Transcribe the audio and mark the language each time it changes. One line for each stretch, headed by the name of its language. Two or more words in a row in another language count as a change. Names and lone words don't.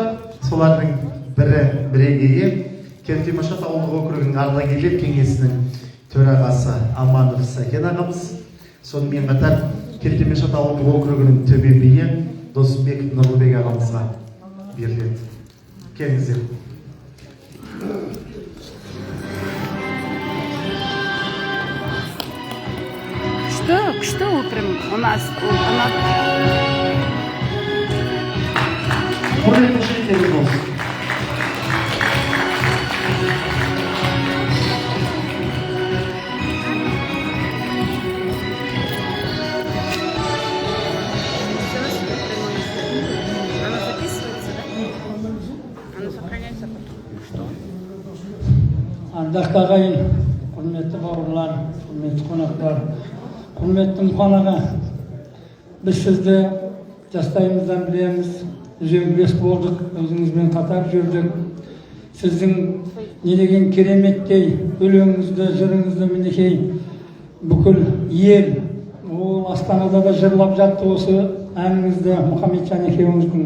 Kazakh: Солардың бірегейі Келтемашат ауылдық округінің ардагерлер кеңесінің төрағасы Аманов Сәкен ағамыз. Сонымен қатар Келтемашат ауылдық округінің төбе биі Досымбек Нұрлыбек ағамызға беріледі. Келіңіздер.
Russian: Что утром у нас?
Kazakh: Құрметті жиындарыңыз болсын.
Russian: Оно записывается, да? Оно сохраняется потом. Что?
Kazakh: Ардақты ағайын, құрметті бауырлар, құрметті қонақтар, құрметті Мұқан аға, біз сізді жастайымыздан білеміз, үзеңгілес болдық, өзіңізбен қатар жүрдік. Сіздің не деген кереметтей өлеңіңізді, жырыңызды мінекей бүкіл ел, ол Астанада да жырлап жатты осы әніңізді, Мұхамеджан екеуіңіздің.